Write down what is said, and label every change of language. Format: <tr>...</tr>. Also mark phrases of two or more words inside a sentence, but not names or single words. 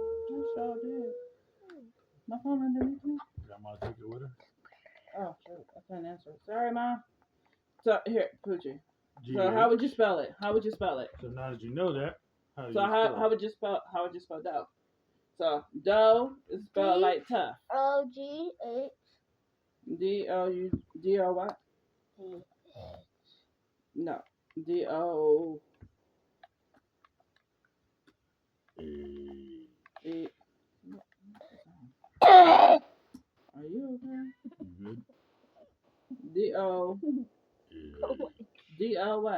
<en>I sure did. My phone underneath me. Grandma took it with her. Oh, shoot. I can't answer it. Sorry, Mom. So here, Poochie. GH. So how would you spell it? How would you spell it? So now that you know that, how do So you how spell would you spell dough? So dough is spelled D. like tough. O-G-H. D-O what? No. D-O it? E. Are you okay? You good? D-O D-O what?</en>